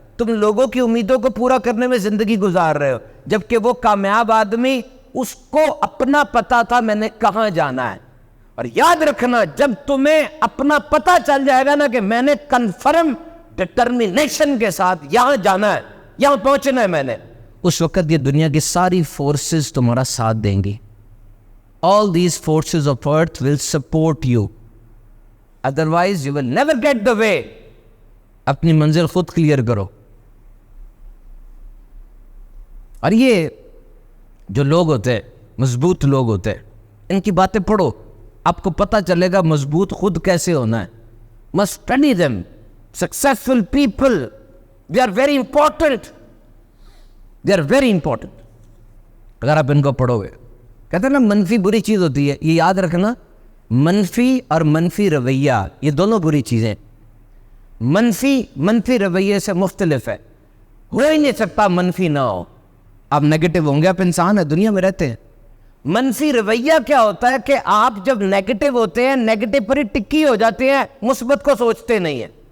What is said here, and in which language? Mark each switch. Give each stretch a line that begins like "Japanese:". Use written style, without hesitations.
Urdu: تم لوگوں کی امیدوں کو پورا کرنے میں زندگی گزار رہے ہو, جبکہ وہ کامیاب آدمی اس کو اپنا پتا تھا میں نے کہاں جانا ہے. اور یاد رکھنا جب تمہیں اپنا پتا چل جائے گا نا کہ میں نے کنفرم ڈٹرمینیشن کے ساتھ یہاں جانا ہے, یہاں پہنچنا ہے میں نے, اس وقت یہ دنیا کی ساری فورسز تمہارا ساتھ دیں گی.
English: All these forces of earth will support you. Otherwise you will never get the way.
Urdu: اپنی منزل خود کلیئر کرو. اور یہ جو لوگ ہوتے ہیں, مضبوط لوگ ہوتے ہیں, ان کی باتیں پڑھو, آپ کو پتہ چلے گا مضبوط خود کیسے ہونا ہے.
English: Must study them. Successful people, they are very important. They are very important.
Urdu: اگر آپ ان کو پڑھو گے. کہتے ہیں نا منفی بری چیز ہوتی ہے, یہ یاد رکھنا, منفی اور منفی رویہ یہ دونوں بری چیزیں. منفی رویے سے مختلف ہے. ہو ہی نہیں سکتا منفی نہ ہو. آپ نیگیٹو ہوں گے, آپ انسان ہیں, دنیا میں رہتے ہیں. منفی رویہ کیا ہوتا ہے کہ آپ جب نیگیٹو ہوتے ہیں, نیگیٹو پر ہی ٹکی ہو جاتے ہیں, مثبت کو سوچتے نہیں ہیں.